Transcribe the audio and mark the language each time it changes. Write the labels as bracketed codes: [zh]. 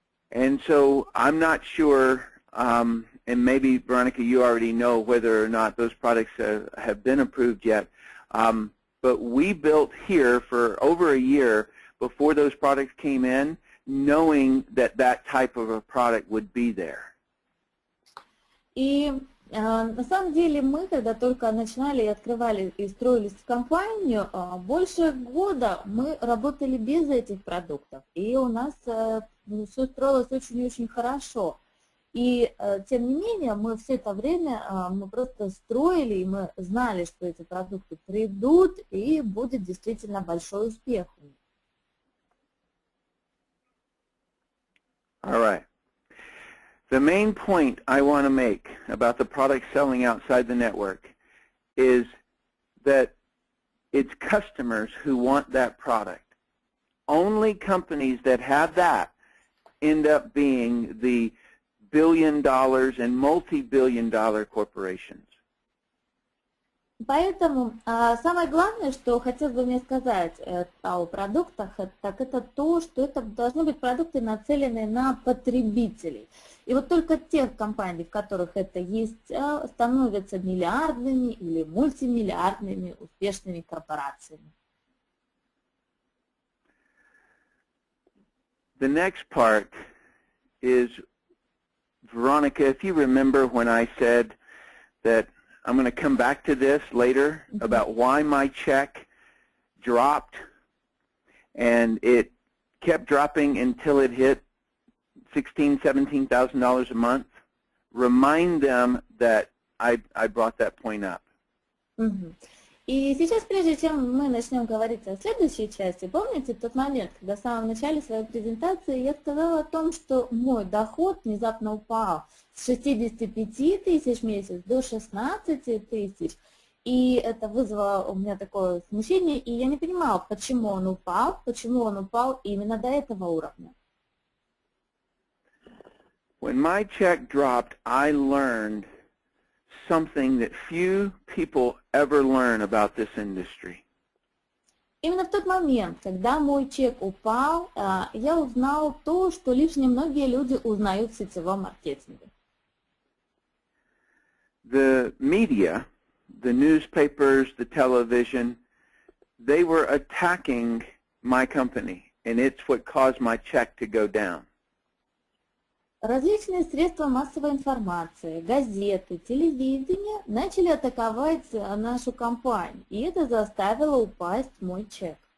[en] And so I'm not sure, and maybe, Veronica, you already know whether or not those products have been approved yet, but we built here for over a year before those products came in, knowing that that type of a product would be there. [ru] И на самом деле мы, когда только начинали и открывали и строились в компанию, больше года мы работали без этих продуктов. И у нас все строилось очень-очень хорошо. И тем не менее, мы все это время мы просто строили, и мы знали, что эти продукты придут, и будет действительно большой успех. [en] All right. The main point I want to make about the product selling outside the network is that it's customers who want that product. Only companies that have that end up being the billion-dollar and multi-billion-dollar corporations. [ru] Поэтому самое главное, что хотелось бы мне сказать о продуктах, так это то, что это должны быть продукты, нацеленные на потребителей. И вот только те компании, в которых это есть, становятся миллиардными или мультимиллиардными успешными корпорациями. [en] The next part is, Veronica, if you remember when I said that I'm going to come back to this later about why my check dropped, and it kept dropping until it hit $16,000, $17,000 a month. Remind them that I brought that point up. [ru] И сейчас, прежде чем мы начнем говорить о следующей части, помните тот момент, когда в самом начале своей презентации я сказала о том, что мой доход внезапно упал с 65 тысяч в месяц до 16 тысяч, и это вызвало у меня такое смущение, и я не понимала, почему он упал именно до этого уровня. [en] When my check dropped, I learned something that few people ever learn about this industry. [ru] Именно в тот момент, когда мой чек упал, я узнал то, что лишь немногие люди узнают в сетевом маркетинге. [en] The media, the newspapers, the television, they were attacking my company, and it's what caused my check to go down. [ru] Различные средства массовой информации, газеты, телевидение начали атаковать нашу компанию, и это заставило упасть мой чек.